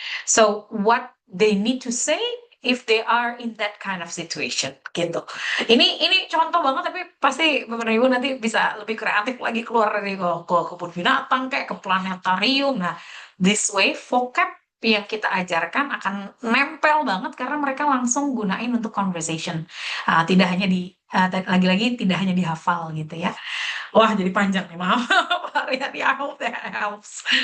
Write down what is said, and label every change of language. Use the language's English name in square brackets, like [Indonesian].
[English] So, what they need to say if they are in that kind of situation, gitu. [Indonesian] Ini contoh banget, tapi pasti Bapak Ibu nanti bisa lebih kreatif lagi keluar dari ke kebun binatang, kayak ke planetarium. Nah, [English] this way, [Indonesian] vocab yang kita ajarkan akan nempel banget karena mereka langsung gunain untuk conversation. Tidak hanya lagi-lagi tidak hanya dihafal gitu ya. Wah, jadi panjang nih, maaf. [English] Pak Riyadi, I hope that helps.